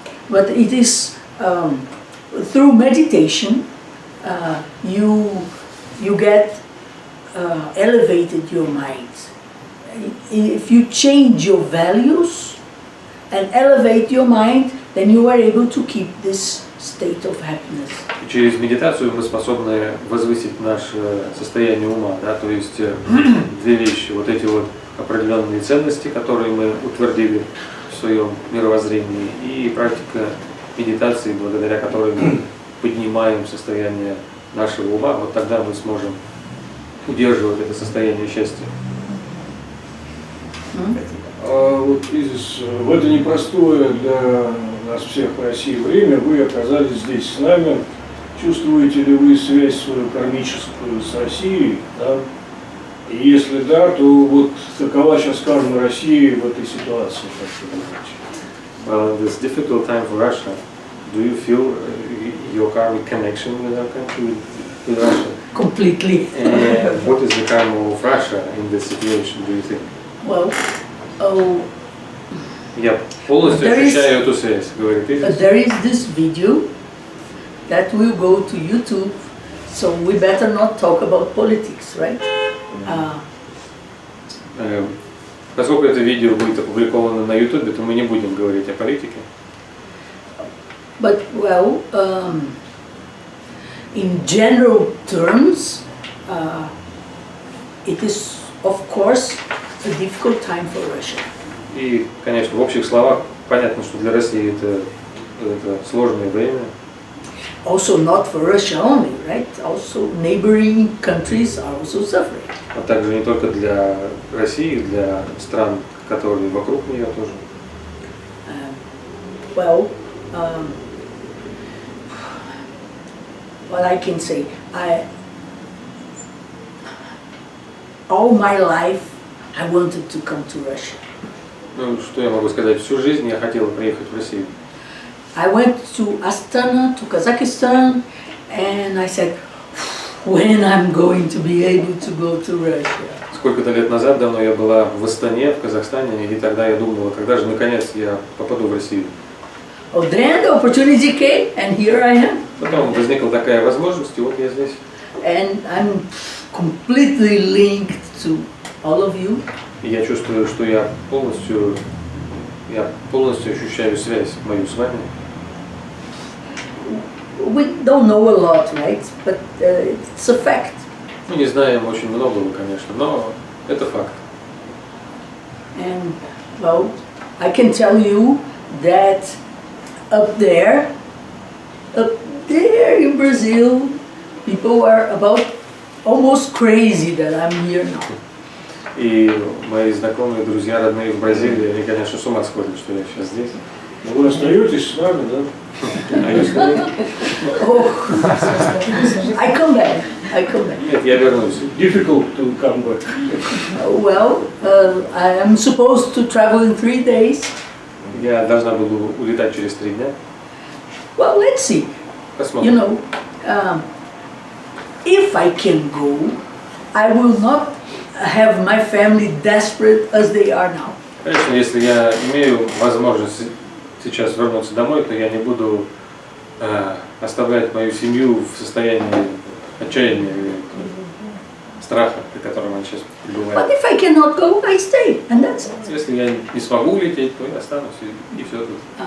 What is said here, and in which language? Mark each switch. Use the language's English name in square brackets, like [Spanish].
[English] But it is through meditation you get elevated your mind. If you change your values and elevate your mind, then you are able to keep this state of happiness. [Russian] Через медитацию мы способны возвысить наше состояние ума, да, то есть две вещи, вот эти вот определенные ценности, которые мы утвердили в своем мировоззрении, и практика медитации, благодаря которой мы поднимаем состояние нашего ума, вот тогда мы сможем удерживать это состояние счастья. Вот, Изис, в это непростое для нас всех в России время вы оказались здесь с нами. Чувствуете ли вы связь свою кармическую с Россией? Да? И если да, то вот какова сейчас карма России в этой ситуации? [English] Well, in this difficult time for Russia, do you feel your karmic connection with our country, with Russia? Completely. And what is the karma of Russia in this situation, do you think? Well, [Russian] Я полностью ощущаю эту связь, говорит Изис. [English] There is this video that will go to YouTube, so we better not talk about politics, right? [Russian] Поскольку это видео будет опубликовано на YouTube, то мы не будем говорить о политике. [English] But well, in general terms, it is of course a difficult time for Russia. [Russian] И, конечно, в общих словах понятно, что для России это сложное время. [English] Also not for Russia only, right? Also neighboring countries are also suffering. [Russian] А также не только для России, для стран, которые вокруг нее тоже. [English] Well, what I can say, all my life I wanted to come to Russia. [Russian] Ну, что я могу сказать? Всю жизнь я хотел приехать в Россию. [English] I went to Astana, to Kazakhstan, and I said, when I'm going to be able to go to Russia. [Russian] Сколько-то лет назад, давно я была в Астане, в Казахстане, и тогда я думала, когда же наконец я попаду в Россию. [English] Oh, then the opportunity came, and here I am. [Russian] Потом возникла такая возможность, и вот я здесь. [English] And I'm completely linked to all of you. [Russian] И я чувствую, что я полностью ощущаю связь мою с вами. [English] We don't know a lot, right? But it's a fact. [Russian] Мы не знаем очень многого, конечно, но это факт. [English] And well, I can tell you that up there in Brazil, people are about almost crazy that I'm here now. [Russian] И мои знакомые, друзья, родные в Бразилии, они, конечно, с ума сходят, что я сейчас здесь. Но вы остаетесь с нами, да? [English] Oh, I come back. [Russian] Нет, я вернусь. [English] Difficult to come back. Well, I am supposed to travel in 3 days. [Russian] Я должна буду улетать через 3 дня. [English] Well, let's see. [Russian] Посмотрим. [English] You know, if I can go, I will not have my family desperate as they are now. [Russian] Конечно, если я имею возможность сейчас вернуться домой, то я не буду оставлять мою семью в состоянии отчаяния или страха, при котором они сейчас [English] But [Russian] пребывают. [English] if I cannot go, I stay, and that's it. [Russian] Если я не смогу улететь, то я останусь и все тут.